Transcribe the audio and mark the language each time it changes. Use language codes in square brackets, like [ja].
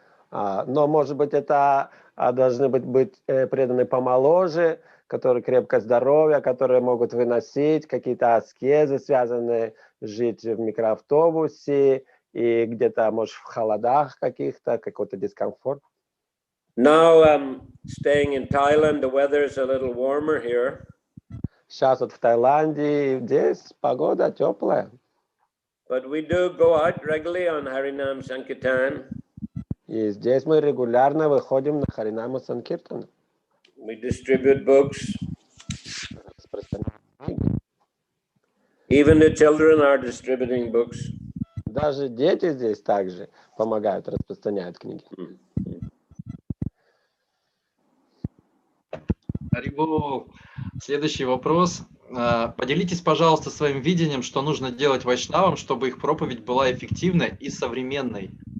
[ru] Но, может быть, это должны быть преданы помоложе, которые крепко здоровья, которые могут выносить какие-то аскезы, связанные жить в микроавтобусе и где-то, может, в холодах каких-то, какой-то дискомфорт. [en] Now I'm staying in Thailand. The weather is a little warmer here. [ru] Сейчас вот в Таиланде, здесь погода теплая. [en] But we do go out regularly on Harinam Sankirtan. [ru] И здесь мы регулярно выходим на Харинаму Санкиртану. [en] We distribute books. Even the children are distributing books. [ru] Даже дети здесь также помогают, распространяют книги. Харибол. Следующий вопрос. Поделитесь, пожалуйста, своим видением, что нужно делать вайшнавам, чтобы их проповедь была эффективной и современной.